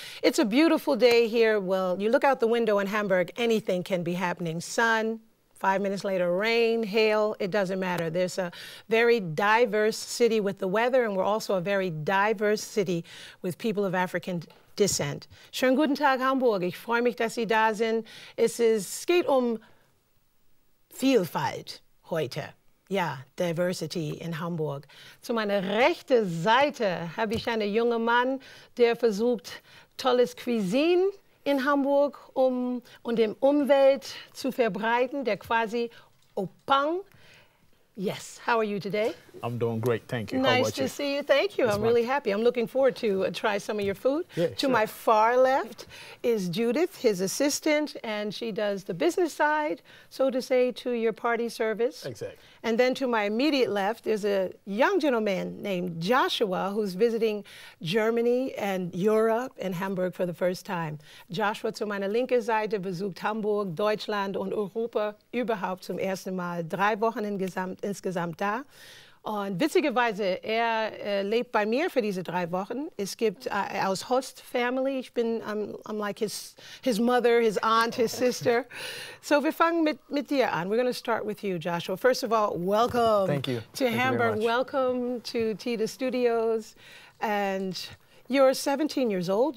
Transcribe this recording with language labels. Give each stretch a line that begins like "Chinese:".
English: It's a beautiful day here. Well, you look out the window in Hamburg, anything can be happening. Sun, 5 minutes later, rain, hail, it doesn't matter. There's a very diverse city with the weather, and we're also a very diverse city with people of African descent.
German: Schönen guten Tag, Hamburg. Ich freue mich, dass Sie da sind. Es geht Vielfalt heute. Ja, Diversity in Hamburg. Zu meiner rechten Seite habe ich einen jungen Mann, der versucht, tolles Cuisine in Hamburg und die Umwelt zu verbreiten, der Kwasi Oppong.
English: Yes, how are you today? I'm doing great, thank you. Nice to see you, thank you. I'm really happy. I'm looking forward to try some of your food. Yeah, to my far left is Judith, his assistant, and she does the business side, so to say, to your party service. Exactly. And then to my immediate left is a young gentleman named Joshua who's visiting Germany and Europe and Hamburg for the first time.
German: Joshua zu meiner linken Seite besucht Hamburg, Deutschland und Europa überhaupt zum ersten Mal. 3 Wochen insgesamt da. Und witzigerweise, er lebt bei mir für diese 3 Wochen. Es gibt aus
English: Host Family, I'm like his mother, his aunt, his sister.
German: So wir fangen mit dir an.
English: We're going to start with you, Joshua. First of all, welcome to Hamburg. Welcome to Teil Studios. And you're 17 years old.